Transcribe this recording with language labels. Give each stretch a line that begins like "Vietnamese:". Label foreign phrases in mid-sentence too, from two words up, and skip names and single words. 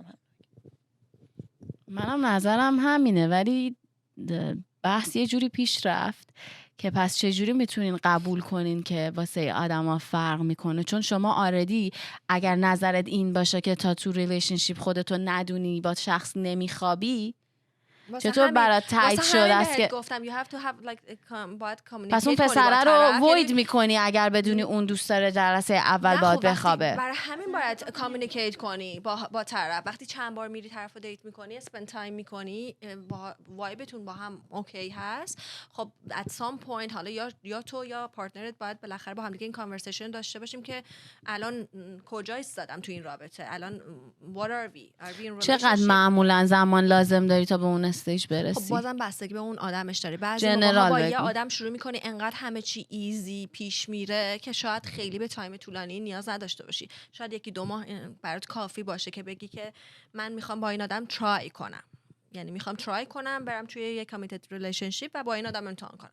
Persian: منم نظرم همینه، ولی بحث یه جوری پیش رفت که پس چجوری میتونین قبول کنین که واسه آدما فرق میکنه؟ چون شما آردی اگر نظرت این باشه که تا تو ریلیشنشیپ خودتو ندونی، با شخص نمیخوابی، چطور برات تایید شده است که
English: گفتم you have to have like باید communicate
Persian: پس اون کنی با پسره طرف. رو وید میکنی اگر بدونی اون دوست داره جلسه اول باید بخوابه؟ برای همین باید کامیونیکیت کنی با طرف. وقتی چند بار میری طرف رو دیت میکنی، اسپند تایم میکنی، وایبتون با هم اوکی هست، خب
English: at some point
Persian: حالا یا تو یا پارتنرت باید بالاخره با هم دیگه این کانورسیشن داشته باشیم که الان کجا ایستادم تو این رابطه، الان
English: what are we in
Persian: چقدر relationship؟ معمولا زمان لازم داری تا به اون استیج برسی؟ خب بازم بستگی به اون آدمش داره. بعضی جنرال موقع با بگو. یه آدم شروع میکنی انقدر همه چی ایزی پیش میره که شاید خیلی به تایم طولانی نیاز نداشته باشی. شاید 1-2 ماه برات کافی باشه که بگی که من میخوام با این آدم ترای کنم، یعنی میخوام ترای کنم برم توی یه کامیتد ریلیشنشیپ و با این آدم امتحان کنم.